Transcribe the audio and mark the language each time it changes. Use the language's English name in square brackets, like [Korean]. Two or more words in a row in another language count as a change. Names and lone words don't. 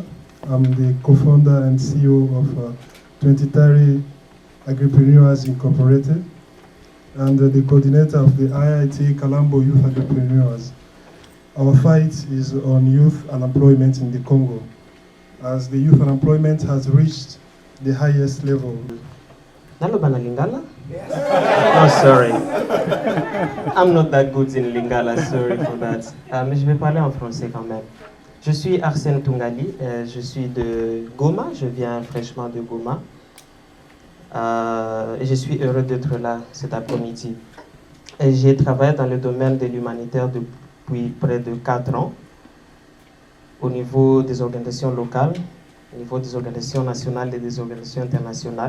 [English] I'm the co-founder and CEO of 2030 Agripreneurs Incorporated and the coordinator of the IIT Kalambo Youth Agripreneurs. Our fight is on youth unemployment in the Congo, as the youth unemployment has reached the highest level. [Lingala] Naloba na Lingala? [English] Oh, sorry. I'm not that good in Lingala, sorry for that. [French] Mais je vais parler en français quand même. Je suis Arsène Tungali, je suis de Goma, je viens fraîchement de Goma. Et je suis heureux d'être là cet après-midi. J'ai travaillé dans le domaine de l'humanitaire depuis près de 4 ans, au niveau des organisations locales, au niveau des organisations nationales et des organisations internationales.